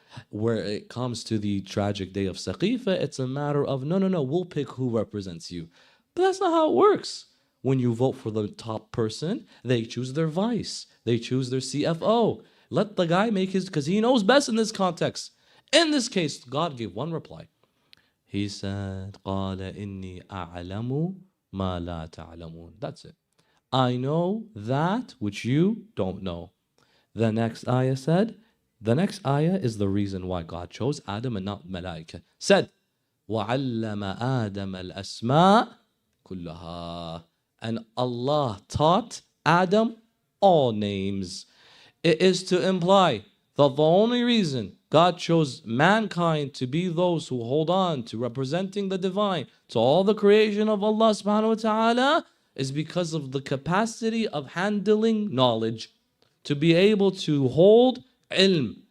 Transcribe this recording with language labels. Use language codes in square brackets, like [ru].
[en] Where it comes to the tragic day of Saqifa, it's a matter of, no, we'll pick who represents you. But that's not how it works. When you vote for the top person, they choose their vice. They choose their CFO. Let the guy make his, because he knows best in this context. In this case, God gave one reply. [ar] He said, قَالَ إِنِّي أَعْلَمُ مَا لَا تَعْلَمُونَ. [en] That's it. I know that which you don't know. The next ayah said, the next ayah is the reason why God chose Adam and not Malaika. [ar] Said, وَعَلَّمَ آدَمَ الْأَسْمَاءِ كُلَّهَا. [en] And Allah taught Adam all names. It is to imply that the only reason God chose mankind to be those who hold on to representing the divine, to all the creation of Allah subhanahu wa ta'ala, is because of the capacity of handling knowledge, to be able to hold ilm.